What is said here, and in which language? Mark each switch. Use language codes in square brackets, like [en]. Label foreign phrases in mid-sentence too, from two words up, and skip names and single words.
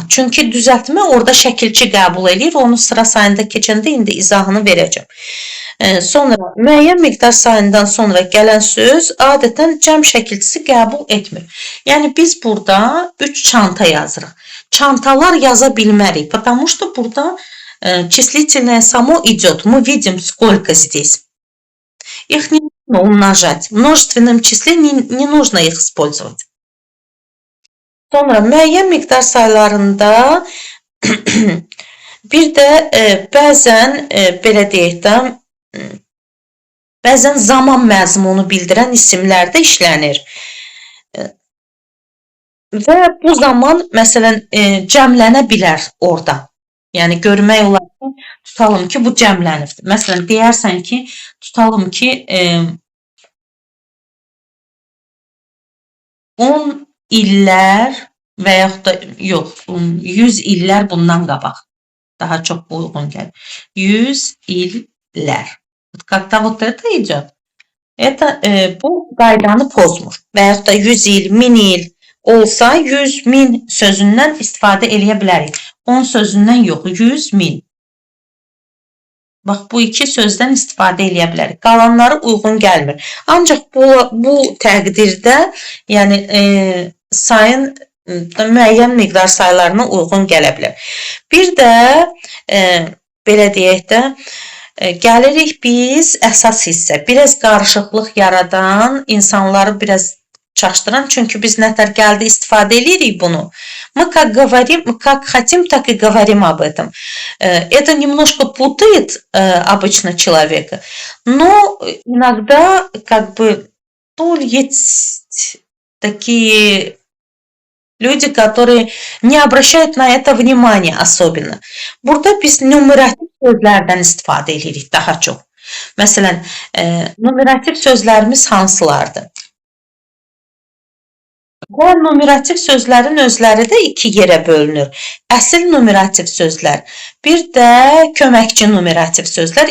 [az] Çünki düzəltmə orada şəkilçi qəbul edir. Onu sıra sayında keçəndə indi izahını verəcəm. Sonra müəyyən miqdar sayından sonra gələn söz adətən cəm şəkilçisi qəbul etmir. Yəni biz burada 3 çanta yazırıq. Çantalar yaza bilmərik, [ru] потому что burada числительное само идет. Мы видим, сколько здесь. Их не нужно умножать. В множественном числе не нужно их использовать. [az] Sonra müəyyən miqdar saylarında bir də bəzən belə deyək də bəzən zaman məzmunu bildirən isimlər də işlənir. Və bu zaman məsələn cəmlənə bilər orada. Yəni görmək olar ki, tutalım ki, bu cəmlənibdir. Məsələn deyərsən ki, tutalım ki 10 illər və yaxud da yox, 100 illər bundan qabaq. Daha çox uyğun gəlir. 100 illər. [ru] Когда вот это идет, это [az] bu qaydanı pozmur. Və yaxud da 100 il, 1000 il olsa 100, 1000 sözündən istifadə eləyə bilərik. 10 sözündən yox, 100, 1000. Bax, bu iki sözdən istifadə eləyə bilərik. Qalanları uyğun gəlmir. Ancaq bu təqdirdə, yəni sayın müəyyən miqdar saylarına uyğun gələ bilər. Bir də belə deyək də gəlirik biz əsas hissə. Biraz qarışıqlıq yaradan, insanları biraz çaşdıran, çünki biz nətər gəldi istifadə edirik bunu. [ru] Мы как говорим, как хотим, так и говорим об этом. Это немножко путает обычно человека, но иногда как бы есть такие люди, которые не обращают на это внимания особенно. [az] Burada biz numerativ sözlərdən istifadə edirik daha çox. Məsələn, numerativ sözlərimiz hansılardır? Bu numerativ sözlərin özləri də iki yerə bölünür. Əsl numerativ sözlər, bir də köməkçi numerativ sözlər.